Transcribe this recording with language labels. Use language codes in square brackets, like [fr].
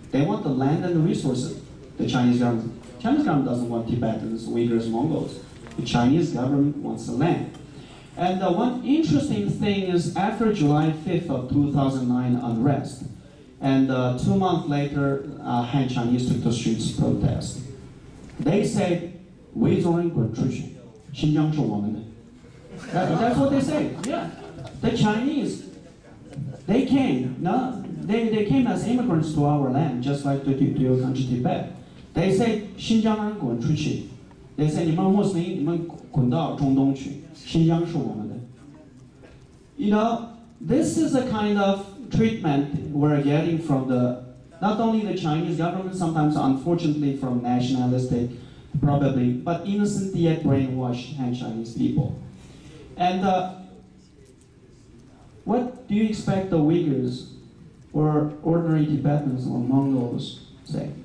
[en] They want the land and the resources, the Chinese government. Chinese government doesn't want Tibetans, Uyghurs, Mongols. The Chinese government wants the land. And one interesting thing is, after July 5th of 2009 unrest, and 2 months later, Han Chinese took the streets to protest. [zh] They said, "维族人滚出去，新疆是我们的." [en] That's what they say. Yeah, the Chinese, they came. No, they came as immigrants to our land, just like to your country, Tibet. [zh] They say, "新疆人滚出去." They say, 你们穆斯林，你们滚到中东去，新疆是我们的. [en] You know, this is a kind of treatment we're getting from not only the Chinese government, sometimes unfortunately from nationalistic, probably, but innocent yet brainwashed Han Chinese people. And what do you expect the Uyghurs or ordinary Tibetans or Mongols say?